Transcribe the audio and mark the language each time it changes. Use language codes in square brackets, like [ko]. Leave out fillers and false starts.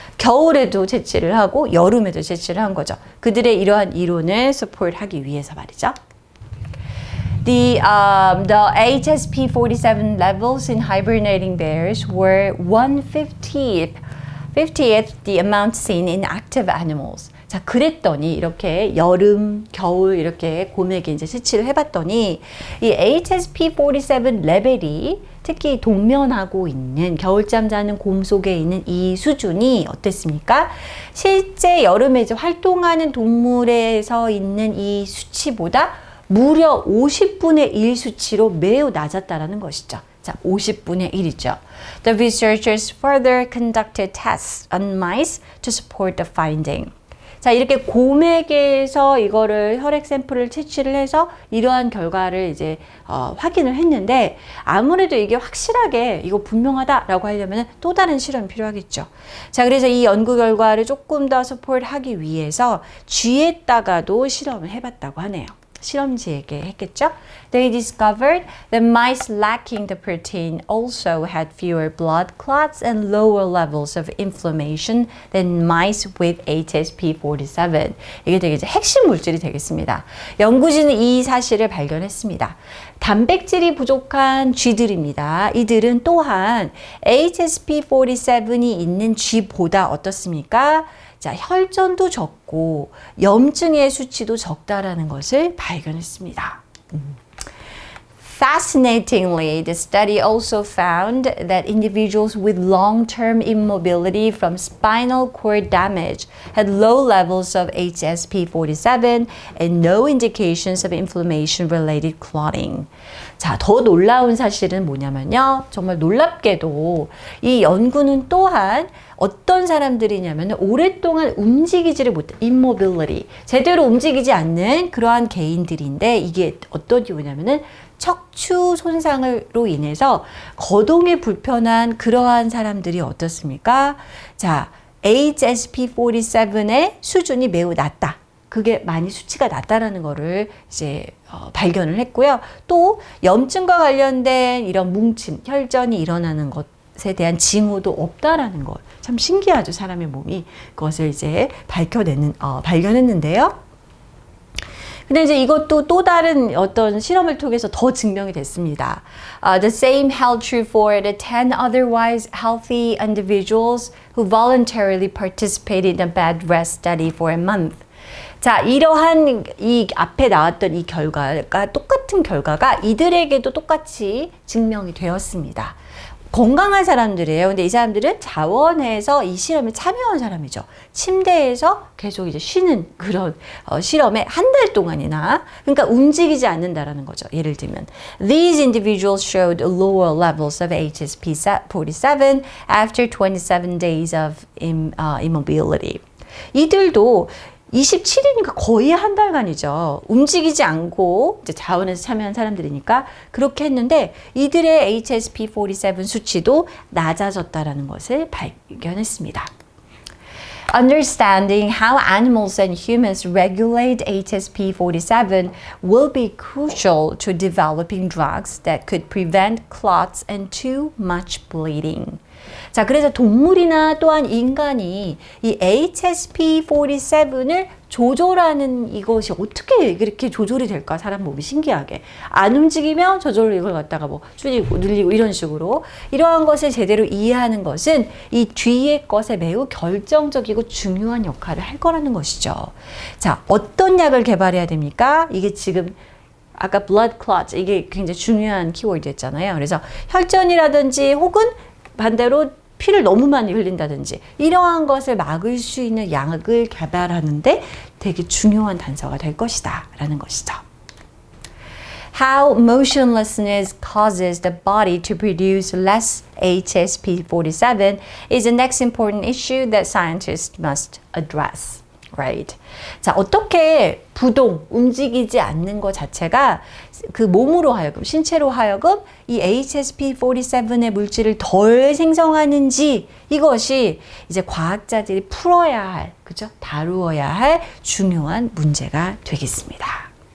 [ko] 겨울에도 채취를 하고 여름에도 채취를 한 거죠. 그들의 이러한 이론을 support 하기 위해서 말이죠. [en] The HSP47 levels in hibernating bears were 1/50th the amount seen in active animals. [ko] 자, 그랬더니 이렇게 여름, 겨울 이렇게 곰에게 이제 채취를 해봤더니 이 HSP47 레벨이 특히 동면하고 있는 겨울잠 자는 곰 속에 있는 이 수준이 어땠습니까? 실제 여름에 이제 활동하는 동물에서 있는 이 수치보다 무려 50분의 1 수치로 매우 낮았다라는 것이죠. 자, 50분의 1이죠. [en] The researchers further conducted tests on mice to support the finding. [ko] 자, 이렇게 곰에게서 이거를 혈액 샘플을 채취를 해서 이러한 결과를 이제 확인을 했는데 아무래도 이게 확실하게 이거 분명하다라고 하려면 또 다른 실험이 필요하겠죠. 자, 그래서 이 연구 결과를 조금 더 서포트하기 위해서 쥐에다가도 실험을 해봤다고 하네요. 실험지에게 했겠죠. [en] They discovered that mice lacking the protein also had fewer blood clots and lower levels of inflammation than mice with HSP47. [ko] 이게 되게 이제 핵심 물질이 되겠습니다. 연구진은 이 사실을 발견했습니다. 단백질이 부족한 쥐들입니다. 이들은 또한 HSP47이 있는 쥐보다 어떻습니까? 자, 혈전도 적고 염증의 수치도 적다라는 것을 발견했습니다. [en] Fascinatingly, the study also found that individuals with long-term immobility from spinal cord damage had low levels of HSP47 and no indications of inflammation-related clotting. [ko] 자, 더 놀라운 사실은 뭐냐면요. 정말 놀랍게도 이 연구는 또한 어떤 사람들이냐면 오랫동안 움직이지를 못해, immobility, 제대로 움직이지 않는 그러한 개인들인데 이게 어떤 이유냐면은 척추 손상으로 인해서 거동이 불편한 그러한 사람들이 어떻습니까? 자, HSP47의 수준이 매우 낮다. 그게 많이 수치가 낮다라는 거를 이제 발견을 했고요. 또 염증과 관련된 이런 뭉침, 혈전이 일어나는 것에 대한 징후도 없다라는 것. 참 신기하죠. 사람의 몸이 그것을 이제 발견했는데요. 근데 이제 이것도 또 다른 어떤 실험을 통해서 더 증명이 됐습니다. [en] The same held true for the 10 otherwise healthy individuals who voluntarily participated in a bed rest study for a month. [ko] 자, 이러한 이 앞에 나왔던 이 결과가 똑같은 결과가 이들에게도 똑같이 증명이 되었습니다. 건강한 사람들이에요. 근데 이 사람들은 자원해서 이 실험에 참여한 사람이죠. 침대에서 계속 이제 쉬는 그런 실험에 한 달 동안이나, 그러니까 움직이지 않는다라는 거죠. 예를 들면 [en] These individuals showed lower levels of HSP47 after 27 days of immobility. [ko] 이들도 27일이니까 거의 한 달간이죠. 움직이지 않고 이제 자원에서 참여한 사람들이니까 그렇게 했는데 이들의 HSP47 수치도 낮아졌다라는 것을 발견했습니다. [en] Understanding how animals and humans regulate HSP47 will be crucial to developing drugs that could prevent clots and too much bleeding. [ko] 자, 그래서 동물이나 또한 인간이 이 HSP47을 조절하는 이것이 어떻게 그렇게 조절이 될까? 사람 몸이 신기하게. 안 움직이면 저절로 이걸 갖다가 뭐 줄이고 늘리고 이런 식으로. 이러한 것을 제대로 이해하는 것은 이 뒤에 것에 매우 결정적이고 중요한 역할을 할 거라는 것이죠. 자, 어떤 약을 개발해야 됩니까? 이게 지금 아까 blood clots, 이게 굉장히 중요한 키워드였잖아요. 그래서 혈전이라든지 혹은 반대로 피를 너무 많이 흘린다든지 이러한 것을 막을 수 있는 약을 개발하는데 되게 중요한 단서가 될 것이다 라는 것이죠. [en] How motionlessness causes the body to produce less HSP47 is the next important issue that scientists must address. Right. [ko] 자, 어떻게 부동, 움직이지 않는 것 자체가 그 몸으로 하여금, 신체로 하여금 이 HSP47의 물질을 덜 생성하는지 이것이 이제 과학자들이 풀어야 할, 그죠? 다루어야 할 중요한 문제가 되겠습니다.